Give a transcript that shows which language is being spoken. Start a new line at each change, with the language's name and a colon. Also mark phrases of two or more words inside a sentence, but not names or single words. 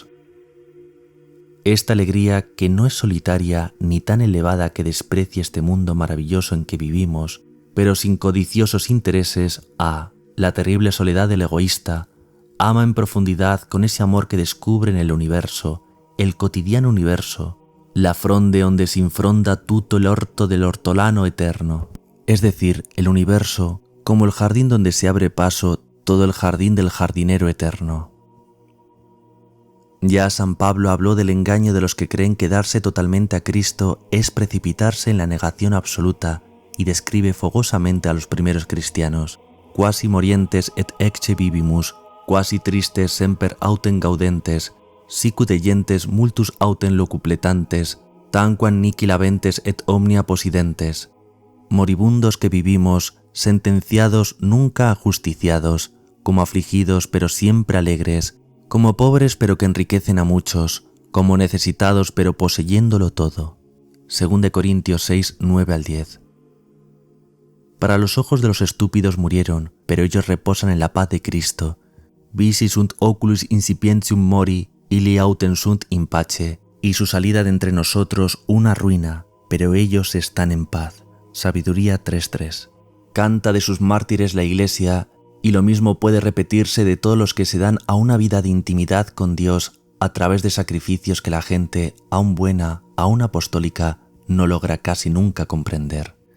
Spanish: Esta alegría, que no es solitaria ni tan elevada que desprecie este mundo maravilloso en que vivimos, pero sin codiciosos intereses, la terrible soledad del egoísta, ama en profundidad con ese amor que descubre en el universo, el cotidiano universo,
Italian: la fronde onde sin fronda tutto el orto del ortolano eterno,
Spanish: es decir, el universo como el jardín donde se abre paso todo el jardín del jardinero eterno. Ya San Pablo habló del engaño de los que creen que darse totalmente a Cristo es precipitarse en la negación absoluta y describe fogosamente a los primeros cristianos,
Latin: quasi morientes et ecce vivimus, quasi tristes semper autem gaudentes, sicut eyentes multus autem locupletantes, tanquam nihil laventes et omnia possidentes,
Spanish: moribundos que vivimos, sentenciados nunca ajusticiados, como afligidos pero siempre alegres, como pobres pero que enriquecen a muchos, como necesitados pero poseyéndolo todo. 2 Corintios 6, 9-10. Para los ojos de los estúpidos murieron, pero ellos reposan en la paz de Cristo.
Latin: Visi sunt oculus incipientium mori, ili autem sunt in pace,
Spanish: y su salida de entre nosotros una ruina, pero ellos están en paz. Sabiduría 3:3. Canta de sus mártires la Iglesia, y lo mismo puede repetirse de todos los que se dan a una vida de intimidad con Dios a través de sacrificios que la gente, aun buena, aun apostólica, no logra casi nunca comprender.